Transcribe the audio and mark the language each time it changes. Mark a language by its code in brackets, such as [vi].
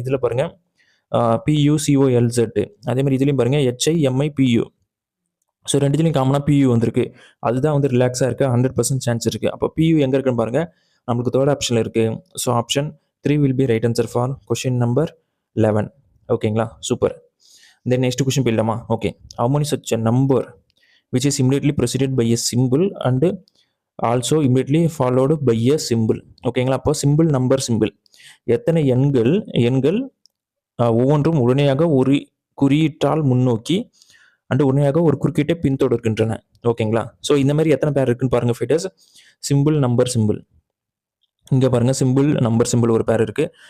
[ta] இதில் பாருங்கள் PUCOLZ, அதேமாதிரி இதுலேயும் பாருங்கள் HIMIPU. ஸோ ரெண்டுத்துலையும் காமனாக PU வந்திருக்கு. அதுதான் வந்து ரிலாக்ஸாக இருக்குது, 100% சான்ஸ் இருக்குது. அப்போ PU எங்கே இருக்குன்னு பாருங்கள், நம்மளுக்கு தேர்ட் ஆப்ஷனில் இருக்குது. [en] So option 3 will be right answer for question number 11. [ta] ஓகேங்களா, சூப்பர். தென் நெக்ஸ்ட் கொஷின் போயிடலாமா? [en] Okay, how many such a number which is immediately preceded by a symbol and also immediately followed by a symbol. [ta] ஓகேங்களா, அப்போ simple number simple, எத்தனை எண்கள் ஒவ்வொன்றும் உடனடியாக ஒரு குறியீட்டால் முன்னோக்கி அண்டு உடனடியாக ஒரு குறுக்கீட்டை பின்தொடர்கின்றன. ஓகேங்களா, ஸோ இந்த மாதிரி எத்தனை பேர் இருக்குன்னு பாருங்கள் ஃபைட்டர்ஸ். சிம்பிள் நம்பர் சிம்பிள், இங்கே பாருங்கள் சிம்பிள் நம்பர் சிம்பிள் ஒரு பேர் இருக்குது.